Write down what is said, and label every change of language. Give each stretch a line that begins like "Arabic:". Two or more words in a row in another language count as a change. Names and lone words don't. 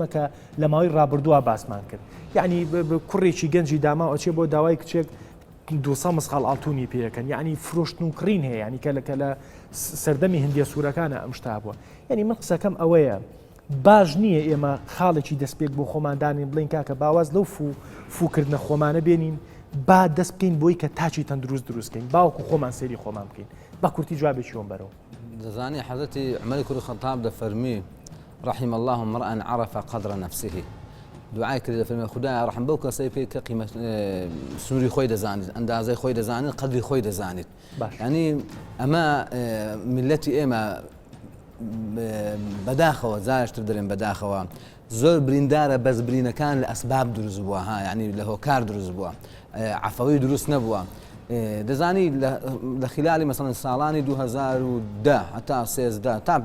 Central Kurdish: کە لە ماوەی ڕابردووە باسمان کرد یعنی کوڕێکی گەنجی داما ئەچێ بۆ داوای کچێک 200 مسخال ئاڵتونی پێەکەن یعنی فرۆشتن و کڕین هەیە ینی کە لە سەردەمی هەندێ سوورەکانە ئەم شتا بووە یعنی من قسەکەم ئەوەیە باش نییە ئێمە خاڵێکی دەستپێک بۆ خۆماندانین بڵین کاکە باواز لەو فوکردنە خۆمانە بێنین با دەست بکەین بۆی کە تاچی تەندروست دروستکەین باوکو خۆمان سەیری خۆمان بکەین با کورتی جوابێکیۆم بەرەوە دەزانی حەزەتی عومەری کوڕی خەتاب دەفەرمی
Arabic: رحم الله امرأ عرف قدر نفسه
Central Kurdish: دوعای کرد دەفەرمێ خدایە ڕەحم بەو کەسەی پێ کە قیمەت سنووری خۆی دەزانێت ئەندازەی خۆی دەزانێت قەدری خۆی دەزانێت ینی ئەمە میلەتی ئێمە بەداخەوە زارشتر دەرێن بەداخەوە زۆر بریندارە بەس برینەکان لە ئەسباب دروست بووە ها ینی لە هۆکار دروست بووە عەفەوی دروست نەبووە دەزانی لە خلالی مەسەڵەن ساڵانی 2010 هەتا 13 تا